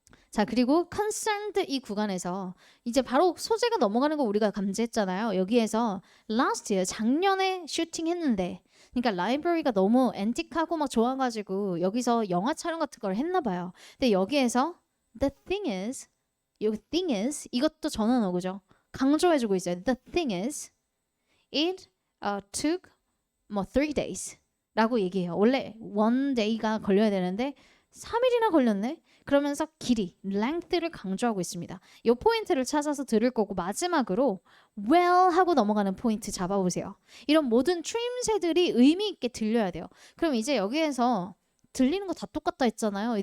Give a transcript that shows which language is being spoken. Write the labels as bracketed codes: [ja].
[ko] 자, 그리고 concerned 이 구간에서 이제 바로 소재가 넘어가는 거 우리가 감지했잖아요. 여기에서 last year 작년에 슈팅했는데 그러니까 라이브러리가 너무 앤틱하고 막 좋아가지고 여기서 영화 촬영 같은 걸 했나 봐요. 근데 여기에서 the thing is 여기 thing is 이것도 전환어구죠. 강조해주고 있어요. [en] The thing is it took 3 days 라고 얘기해요. [ko] 원래 1 day가 걸려야 되는데 3일이나 걸렸네. 그러면서 길이, length를 강조하고 있습니다. 이 포인트를 찾아서 들을 거고 마지막으로 well 하고 넘어가는 포인트 잡아보세요. 이런 모든 추임새들이 의미 있게 들려야 돼요. 그럼 이제 여기에서 들리는 거 다 똑같다 했잖아요.